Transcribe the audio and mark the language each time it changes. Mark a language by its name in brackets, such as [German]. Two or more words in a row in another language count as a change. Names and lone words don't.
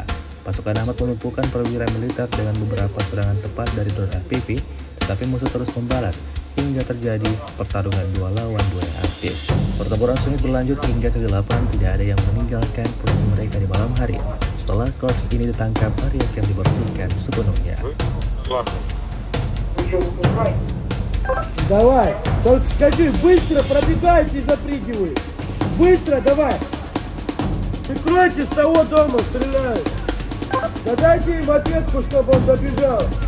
[Indonesian] Pasukan Ahmad melumpuhkan perwira militer dengan beberapa serangan tepat dari drone FPV, tetapi musuh terus membalas hingga terjadi pertarungan 2 lawan 2 yang aktif. Pertempuran sengit berlanjut hingga kegelapan, tidak ada yang meninggalkan posisi mereka di malam hari. Setelah korps ini ditangkap, area akan dibersihkan sepenuhnya. [Russian] Давай, только скажи, быстро пробегайте и запрыгивай. Быстро, давай. Прикройте с того дома, стреляют. Да дайте им ответку, чтобы он добежал.